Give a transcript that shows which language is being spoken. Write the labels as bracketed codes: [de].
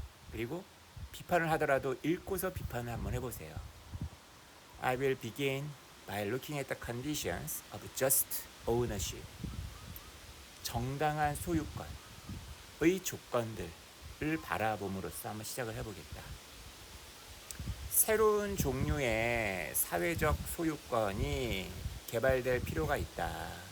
[ko] 그리고 비판을 하더라도 읽고서 비판을 한번 해보세요. [en] I will begin by looking at the conditions of just ownership. [ko] 정당한 소유권의 조건들을 바라봄으로써 한번 시작을 해보겠다. 새로운 종류의 사회적 소유권이 개발될 필요가 있다.